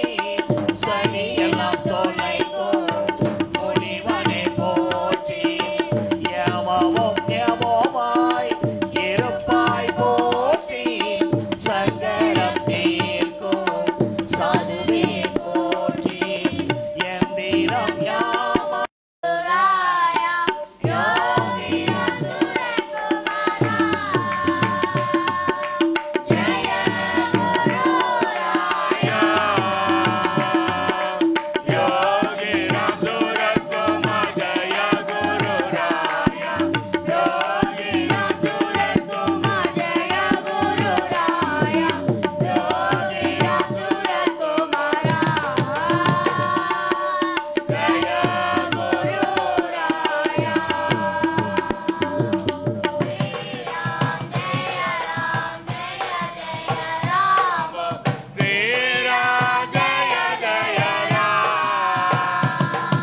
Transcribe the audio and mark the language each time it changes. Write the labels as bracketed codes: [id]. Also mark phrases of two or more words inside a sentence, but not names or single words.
[ta] சனியெல்லாம் தொலைக்கும் முனிவனே போற்றி. யமமும் யமமாய் இருப்பாய் போற்றி. சங்கடம் தீர்க்கும் சாதுவே போற்றி. எந்திரம் யாம [hi] योगी राम सूरत कुमार जय गुरु राया. योगी राम सूरत कुमार जय गुरु राया. योगी राम सूरत कुमारा जय गुरु राया. श्री राम जय जय राम.